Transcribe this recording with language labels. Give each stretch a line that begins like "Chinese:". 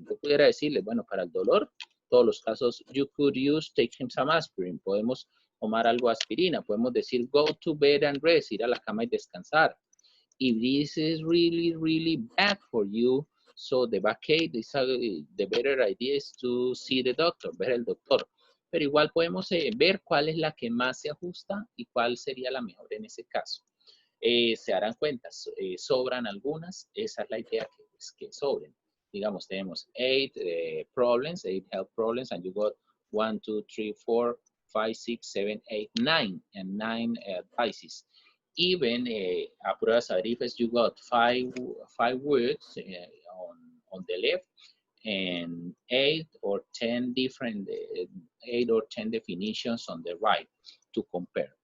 Spanish: Yo pudiera decirle, bueno, para el dolor, todos los casos,
English: you could use, take him some aspirin.
Spanish: Podemos tomar algo de aspirina. Podemos decir,
English: go to bed and rest,
Spanish: ir a la cama y descansar.
English: If this is really, really bad for you, so the backache, the better idea is to see the doctor,
Spanish: ver el doctor. pero igual podemos ver cuál es la que más se ajusta y cuál sería la mejor en ese caso. Se darán cuenta, sobran algunas, esa es la idea que, pues, que sobren. Digamos, tenemos
English: 8 health problems, and you got 1, 2, 3, 4, 5, 6, 7, 8, 9, and 9 advices. Even a pruebas arifes, you got five words on the left, and 8 or 10 definitions on the right to compare.